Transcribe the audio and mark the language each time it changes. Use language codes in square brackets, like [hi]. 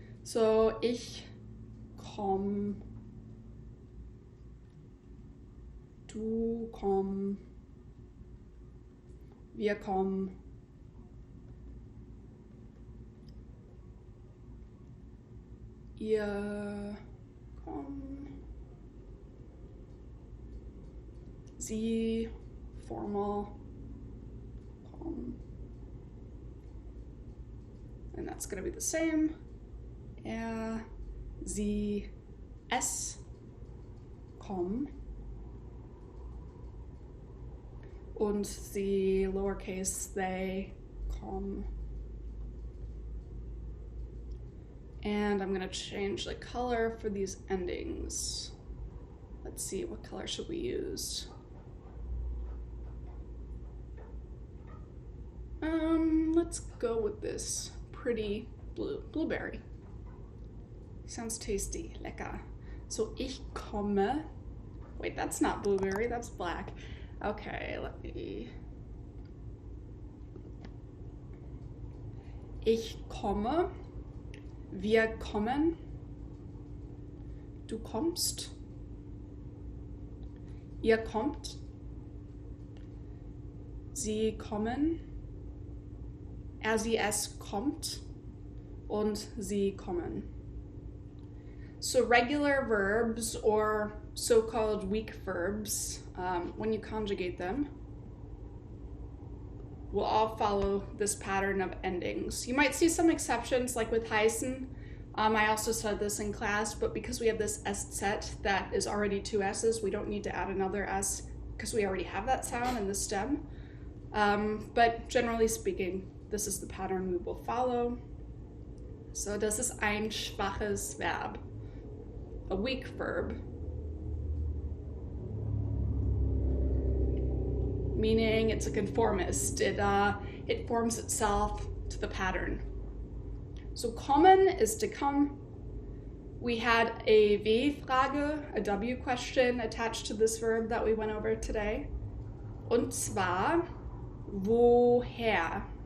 [de] So ich komm, du komm, wir kommen, ihr kommt, sie, formal, kommen, [en] and that's going to be the same. [de] Sie, es, kommen, und sie, lowercase, they, kommen. [en] And I'm going to change the color for these endings. Let's see, what color should we use? Let's go with this pretty blue, blueberry. Sounds tasty, lecker. So [de] ich komme, [en] wait, that's not blueberry, that's black. Okay, let me. [de] Ich komme, wir kommen, du kommst, ihr kommt, sie kommen, sie, es kommt und sie kommen. [en] So regular verbs, or so-called weak verbs, when you conjugate them, will all follow this pattern of endings. You might see some exceptions, like with heißen. I also said this in class, but because we have this sz that is already two s's, we don't need to add another s because we already have that sound in the stem. But generally speaking, this is the pattern we will follow. So [de] das ist ein schwaches Verb, [en] a weak verb, meaning it's a conformist. It forms itself to the pattern. So kommen is to come. We had a W-Frage, a W question attached to this verb that we went over today. [de] Und zwar, woher?